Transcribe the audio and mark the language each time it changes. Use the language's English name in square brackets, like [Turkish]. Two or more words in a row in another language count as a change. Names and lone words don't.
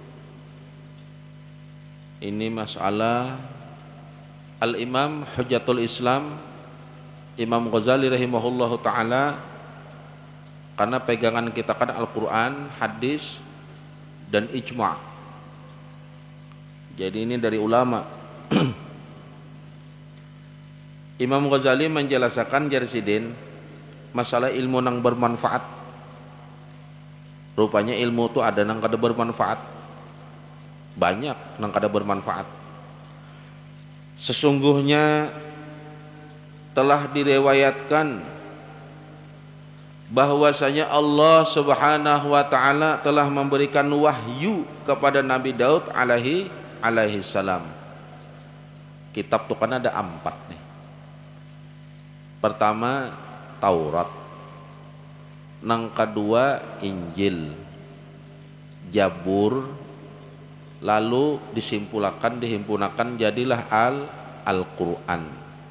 [Indonesian] Ini masalah Al-Imam Hujjatul Islam Imam Ghazali [Arabic] رحمه الله تعالى, [Indonesian] karena pegangan kita kan Al-Quran, hadis, dan ijma'. Jadi ini dari ulama. Imam Ghazali menjelaskan Jarsidin masalah ilmu nang bermanfaat. Rupanya ilmu itu ada nang kada bermanfaat, banyak nang kada bermanfaat. Sesungguhnya telah direwayatkan bahwasanya Allah [Arabic] سبحانه وتعالى [Indonesian] telah memberikan wahyu kepada Nabi Daud [Arabic] عليه السلام. [Indonesian] Kitab itu kan ada 4 nih. Pertama Taurat, nang kedua Injil, Jabur, lalu dihimpunakan jadilah Al-Quran.